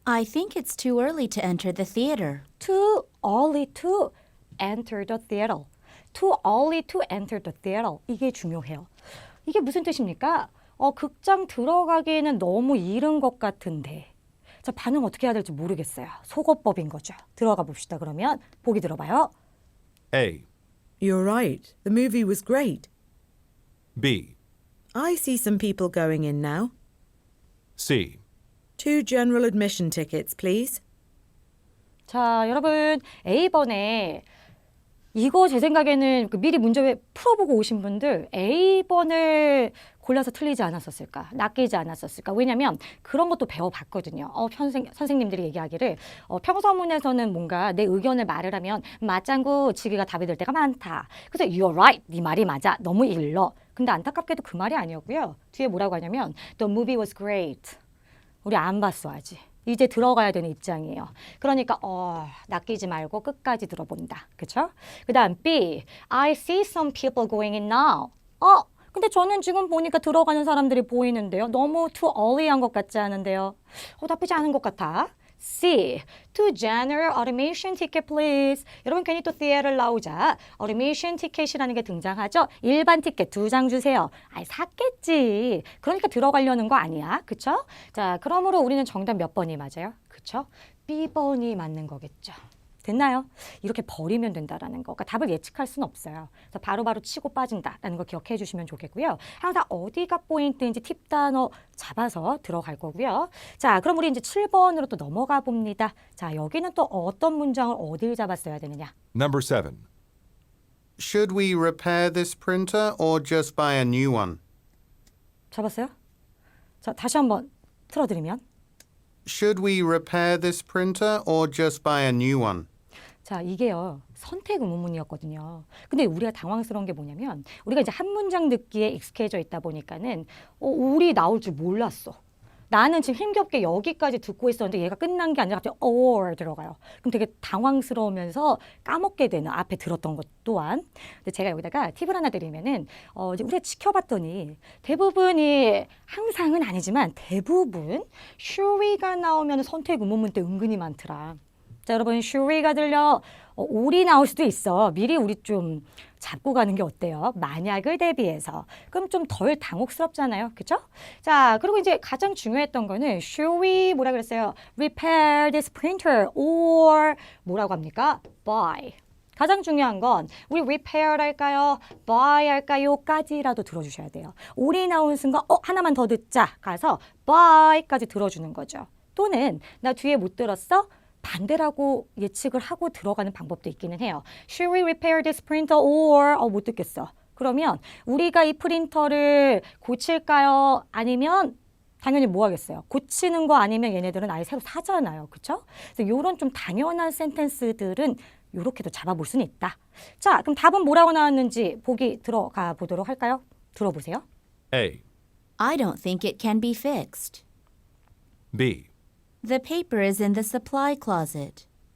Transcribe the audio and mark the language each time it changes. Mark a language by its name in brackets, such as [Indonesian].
[English] I think it's too early to enter the theater. too early to enter the theater. too early to enter the theater. [Korean] 이게 중요해요. 이게 무슨 뜻입니까? 극장 들어가기에는 너무 이른 것 같은데. 자, 반응 어떻게 해야 될지 모르겠어요. 속어법인 거죠. 들어가 봅시다. 그러면 보기 들어봐요. [English] A. You're right. The movie was great. B. I see some people going in now. C. 2 general admission tickets, please. [Korean] 자, 여러분 A번에 이거 제 생각에는 미리 문제 풀어보고 오신 분들 A번을 골라서 틀리지 않았었을까? 낚이지 않았었을까? 왜냐면 그런 것도 배워봤거든요. 선생님들이 얘기하기를 평서문에서는 뭔가 내 의견을 말을 하면 맞장구 치기가 답이 될 때가 많다. 그래서 [English] you're right, [Korean] 네 말이 맞아. 너무 일러. 근데 안타깝게도 그 말이 아니었고요. 뒤에 뭐라고 하냐면 [English] the movie was great. [Korean] 우리 안 봤어 아직. 이제 들어가야 되는 입장이에요. 그러니까 낚이지 말고 끝까지 들어본다. 그렇죠? 그다음 B. I see some people going in now. 근데 저는 지금 보니까 들어가는 사람들이 보이는데요. 너무 [English] too early [Korean] 한 것 같지 않은데요. 나쁘지 않은 것 같아. C. [English] To general automation ticket please. [Korean] 여러분 괜히 또 theater 나오자 automation ticket이라는 게 등장하죠. 일반 티켓 2장 주세요. 샀겠지. 그러니까 들어가려는 거 아니야. 그쵸? 자, 그러므로 우리는 정답 몇 번이 맞아요? 그쵸? B번이 맞는 거겠죠. 됐나요? 이렇게 버리면 된다라는 거. 그러니까 답을 예측할 수는 없어요. 그래서 바로바로 치고 빠진다라는 거 기억해 주시면 좋겠고요. 항상 어디가 포인트인지 팁 단어 잡아서 들어갈 거고요. 자, 그럼 우리 이제 7번으로 또 넘어가 봅니다. 자, 여기는 또 어떤 문장을 어딜 잡았어야 되느냐? [English] Number 7. Should we repair this printer or just buy a new one? [Korean] 잡았어요? 자, 다시 한번 틀어드리면 [English] Should we repair this printer or just buy a new one? [Korean] 자, 이게요. 선택 의문문이었거든요. 근데 우리가 당황스러운 게 뭐냐면 우리가 이제 한 문장 듣기에 익숙해져 있다 보니까는 우리 나올 줄 몰랐어. 나는 지금 힘겹게 여기까지 듣고 있었는데 얘가 끝난 게 아니라 갑자기 or 들어가요. 그럼 되게 당황스러우면서 까먹게 되는 앞에 들었던 것 또한. 근데 제가 여기다가 팁을 하나 드리면은 이제 우리가 지켜봤더니 대부분이 항상은 아니지만 대부분 should가 나오면 선택 의문문 때 은근히 많더라. 자, 여러분 should가 들려 올이 나올 수도 있어. 미리 우리 좀 잡고 가는 게 어때요? 만약을 대비해서. 그럼 좀 덜 당혹스럽잖아요. 그죠? 자, 그리고 이제 가장 중요했던 거는 [English] should we [Korean] 뭐라 그랬어요? [English] repair this printer or [Korean] 뭐라고 합니까? [English] buy. [Korean] 가장 중요한 건 우리 repair 할까요? buy 할까요?까지라도 들어주셔야 돼요. 올이 나온 순간 하나만 더 듣자. 가서 buy까지 들어주는 거죠. 또는 나 뒤에 못 들었어? 반대라고 예측을 하고 들어가는 방법도 있기는 해요. [English] Should we repair this printer or [Korean] 못 듣겠어. 그러면 우리가 이 프린터를 고칠까요? 아니면 당연히 뭐 하겠어요? 고치는 거 아니면 얘네들은 아예 새로 사잖아요. 그렇죠? 그래서 이런 좀 당연한 센텐스들은 이렇게도 잡아볼 수는 있다. 자, 그럼 답은 뭐라고 나왔는지 보기 들어가 보도록 할까요? 들어보세요. [English] A. I don't think it can be fixed. B. The paper is in the supply closet.